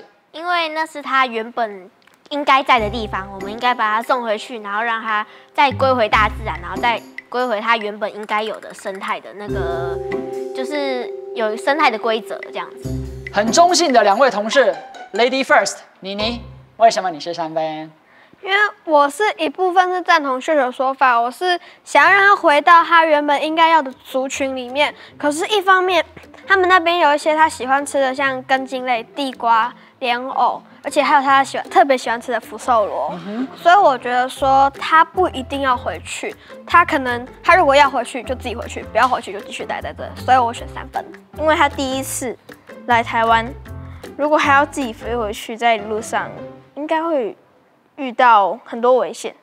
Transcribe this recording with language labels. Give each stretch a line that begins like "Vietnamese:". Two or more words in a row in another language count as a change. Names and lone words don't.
Chinese: 因為那是它原本應該在的地方，我們應該把它送回去，然後讓它再歸回大自然，然後再歸回它原本應該有的生態的那個，就是有生態的規則這樣子。很中性的兩位同事 ，
English: Lady First，
Chinese: 妮妮，為什麼你是3分？因為我是一部分是贊同秀秀說法，我是想要讓它回到它原本應該要的族群裡面。可是，一方面，他們那邊有一些他喜歡吃的，像根莖類、地瓜、蓮藕，而且還有他特別喜歡吃的福壽螺。所以我覺得說他不一定要回去，他如果要回去就自己回去，不要回去就繼續待在這。所以我選3分，因為他第一次來台灣，如果還要自己飛回去，在路上應該會遇到很多危險，